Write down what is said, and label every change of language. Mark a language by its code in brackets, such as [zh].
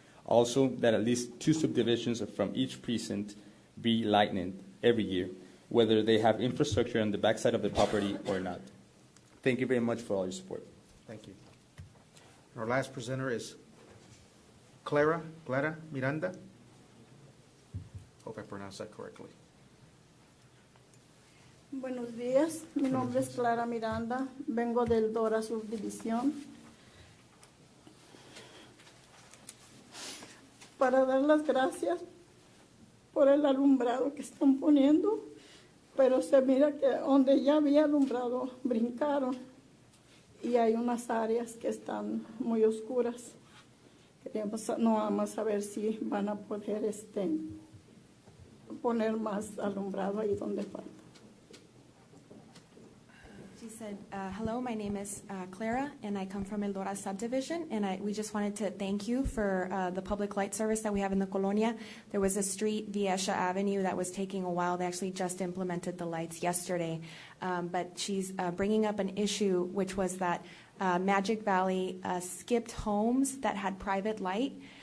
[en] Also, that at least 2 subdivisions from each precinct be lightened every year, whether they have infrastructure on the backside of the property or not. Thank you very much for all your support. Thank you. Our last presenter is Clara Miranda. Hope I pronounced that correctly. [es] Buenos días, mi nombre es Clara Miranda, vengo del Dora Subdivisión. Para dar las gracias por el alumbrado que están poniendo, pero se mira que donde ya había alumbrado brincaron y hay unas áreas que están muy oscuras. Queríamos no vamos a saber si van a poder poner más alumbrado ahí donde falta. [en] She said, hello, my name is Clara, and I come from El Dora Subdivision, and we just wanted to thank you for the public light service that we have in the Colonia. There was a street, Viesha Avenue, that was taking a while. They actually just implemented the lights yesterday. But she's bringing up an issue, which was that Magic Valley skipped homes that had private light.